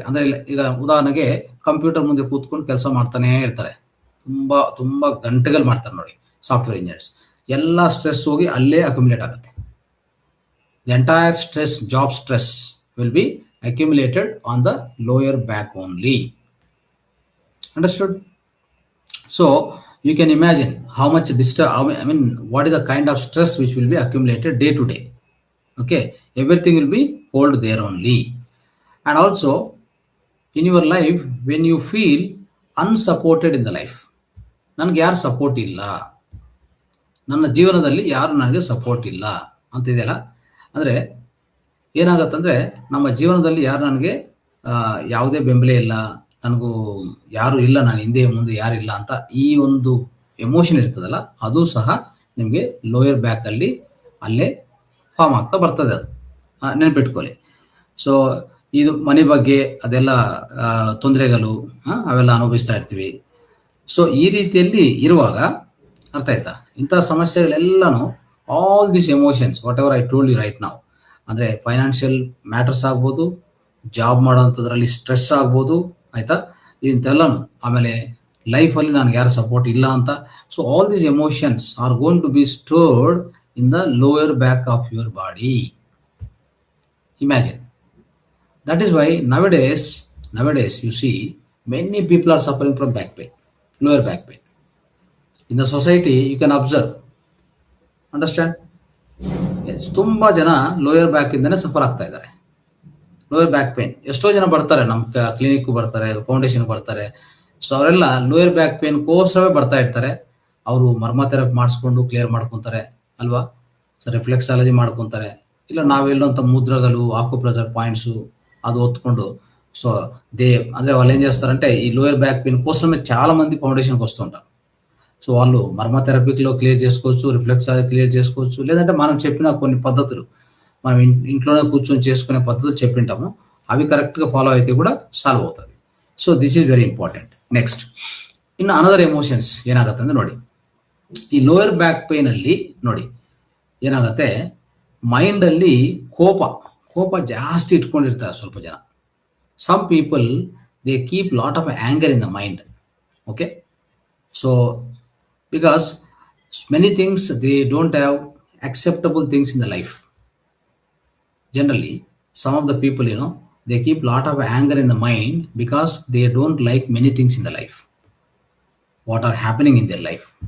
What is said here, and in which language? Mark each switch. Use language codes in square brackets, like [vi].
[kn] ಅಂದರೆ ಈಗ ಉದಾಹರಣೆಗೆ ಕಂಪ್ಯೂಟರ್ ಮುಂದೆ ಕೂತ್ಕೊಂಡು ಕೆಲಸ ಮಾಡ್ತಾನೆ ಇರ್ತಾರೆ, ತುಂಬ ಗಂಟೆಗಳು ಮಾಡ್ತಾರೆ ನೋಡಿ ಸಾಫ್ಟ್ವೇರ್ ಇಂಜಿನಿಯರ್ಸ್. ಎಲ್ಲ ಸ್ಟ್ರೆಸ್ ಹೋಗಿ ಅಲ್ಲೇ ಅಕ್ಯುಮುಲೇಟ್ ಆಗುತ್ತೆ. [en] The entire stress, job stress will be accumulated on the lower back only. Understood? So you can imagine how much what is the kind of stress which will be accumulated day to day. Okay, everything will be hold there only. And also in your life, when you feel unsupported in the life, [kn] ನನಗೆ ಯಾರು support ಇಲ್ಲ, ನನ್ನ ಜೀವನದಲ್ಲಿ ಯಾರು ನನಗೆ support ಇಲ್ಲ ಅಂತಿದೆಯಲ್ಲ, ಅಂದರೆ ಏನಾಗತ್ತಂದರೆ ನಮ್ಮ ಜೀವನದಲ್ಲಿ ಯಾರು ನನಗೆ ಯಾವುದೇ ಬೆಂಬಲ ಇಲ್ಲ, ನನಗೂ ಯಾರು ಇಲ್ಲ, ನಾನು ಹಿಂದೆ ಮುಂದೆ ಯಾರಿಲ್ಲ ಅಂತ ಈ ಒಂದು ಎಮೋಷನ್ ಇರ್ತದಲ್ಲ, ಅದು ಸಹ ನಿಮಗೆ ಲೋಯರ್ ಬ್ಯಾಕಲ್ಲಿ ಅಲ್ಲೇ ಫಾರ್ಮ್ ಆಗ್ತಾ ಬರ್ತದೆ. ಅದು ನೆನಪಿಟ್ಕೊಳ್ಳಿ. ಸೊ ಇದು ಮನೆ ಬಗ್ಗೆ ಅದೆಲ್ಲ ತೊಂದರೆಗಳು ಅವೆಲ್ಲ ಅನುಭವಿಸ್ತಾ ಇರ್ತೀವಿ. ಸೊ ಈ ರೀತಿಯಲ್ಲಿ ಇರುವಾಗ, ಅರ್ಥ ಆಯ್ತಾ, ಇಂಥ ಸಮಸ್ಯೆಗಳೆಲ್ಲನೂ [en] all this emotions whatever I told you right [kn] ನಾವು, ಅಂದರೆ ಫೈನಾನ್ಷಿಯಲ್ ಮ್ಯಾಟರ್ಸ್ ಆಗ್ಬೋದು, ಜಾಬ್ ಮಾಡೋಂಥದ್ರಲ್ಲಿ ಸ್ಟ್ರೆಸ್ ಆಗ್ಬೋದು, ಆಯಿತಾ, ಇಂಥೆಲ್ಲನೂ. ಆಮೇಲೆ ಲೈಫಲ್ಲಿ ನನಗೆ ಯಾರು ಸಪೋರ್ಟ್ ಇಲ್ಲ ಅಂತ. [en] So all these emotions are going to be stored in the lower back of your body. Imagine. That is why nowadays you see many people are suffering from back pain, lower back pain. In the society you can observe. Understand? [kn] ತುಂಬ ಜನ lower back ಇಂದನೇ suffer ಆಗ್ತಾ ಇದ್ದಾರೆ. Lower back pain ಎಷ್ಟೋ ಜನ ಬರ್ತಾರೆ, ನಮ್ಮ clinic ಬರ್ತಾರೆ, foundation ಬರ್ತಾರೆ. ಸೊ ಅವರೆಲ್ಲ ಲೋಯರ್ ಬ್ಯಾಕ್ ಪೇನ್ಗೋಸ್ಕರವೇ ಬರ್ತಾ ಇರ್ತಾರೆ. ಅವರು ಮರ್ಮ ಥೆರಪಿ ಮಾಡಿಸ್ಕೊಂಡು ಕ್ಲಿಯರ್ ಮಾಡ್ಕೊತಾರೆ ಅಲ್ವಾ, ಸೊ ರಿಫ್ಲೆಕ್ಸಾಲಜಿ ಮಾಡ್ಕೊತಾರೆ, ಇಲ್ಲ ನಾವೆಲ್ಲೋಂಥ ಮುದ್ರಗಳು, ಆಕ್ಯುಪ್ರೆಷರ್ ಪಾಯಿಂಟ್ಸು ಅದು ಹೊತ್ಕೊಂಡು. [te] సో ಅಂದರೆ వాళ్ళు ఏం చేస్తారంటే ఈ లోయర్ బ్యాక్ పెయిన్ కోసమే చాలా మంది ఫౌండేషన్కి వస్తుంటారు. సో వాళ్ళు మర్మ థెరపీలో క్లియర్ చేసుకోవచ్చు, రిఫ్లెక్స్ క్లియర్ చేసుకోవచ్చు, లేదంటే మనం చెప్పిన కొన్ని పద్ధతులు, మనం ఇంట్లోనే కూర్చొని చేసుకునే పద్ధతులు చెప్పింటాము, అవి కరెక్ట్గా ఫాలో అయితే కూడా ಸಾಲ್ವ್ అవుతుంది. [en] So this is very important. [kn] Next, ಇನ್ನು ಅನದರ್ ಎಮೋಷನ್ಸ್ ಏನಾಗುತ್ತೆ ಅಂದರೆ ನೋಡಿ, ಈ ಲೋಯರ್ ಬ್ಯಾಕ್ ಪೇನಲ್ಲಿ ನೋಡಿ ಏನಾಗುತ್ತೆ, ಮೈಂಡಲ್ಲಿ ಕೋಪ ಜಾಸ್ತಿ ಇಟ್ಕೊಂಡಿರ್ತಾರೆ ಸ್ವಲ್ಪ ಜನ. [en] Some people they keep lot of anger in the mind. Okay, so because many things they don't have acceptable things in the life. generally some of the people, they keep lot of anger in the mind because they don't like many things in the life, what are happening in their life.